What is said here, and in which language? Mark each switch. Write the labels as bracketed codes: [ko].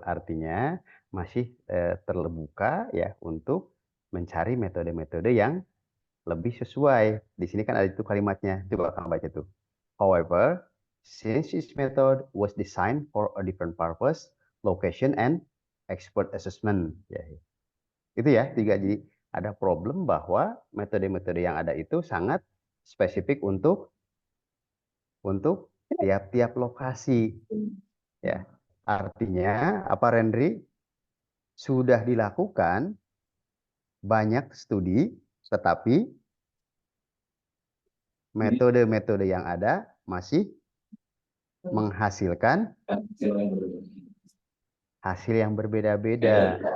[id] Artinya masih terbuka ya untuk mencari metode-metode yang lebih sesuai. Di sini kan ada itu kalimatnya. Coba kamu baca tuh. [en] However, since this method was designed for a different purpose, location and expert assessment. [id] Ya. Itu ya, tiga. Jadi ada problem bahwa metode-metode yang ada itu sangat spesifik untuk tiap-tiap lokasi. Ya. Artinya apa, Rendri? Sudah dilakukan banyak studi, tetapi metode-metode yang ada masih menghasilkan hasil yang berbeda-beda.